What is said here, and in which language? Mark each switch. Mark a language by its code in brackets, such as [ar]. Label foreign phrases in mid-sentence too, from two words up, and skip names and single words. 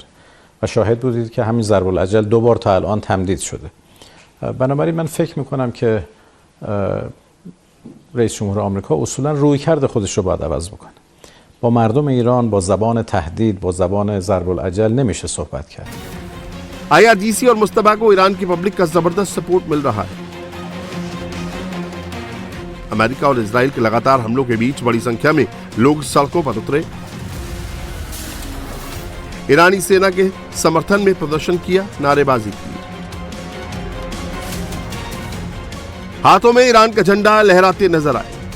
[fa] و شاهد بودید که همین ضرب الاجل 2 بار تا الان تمدید شده. بنابراین من فکر می‌کنم که رئیس جمهور آمریکا اصولاً رویکرد خودش رو باید عوض بکنه. با مردم ایران با زبان تهدید، با زبان ضرب الاجل نمیشه صحبت کرد. [hi] IRGC और मुस्तबा को ईरान की पब्लिक का जबरदस्त सपोर्ट मिल रहा है। अमेरिका और इजराइल के लगातार हमलों के बीच बड़ी संख्या में लोग सड़कों पर उतरे, ईरानी सेना के समर्थन में प्रदर्शन किया, नारेबाजी की, हाथों में ईरान का झंडा लहराते नजर आए।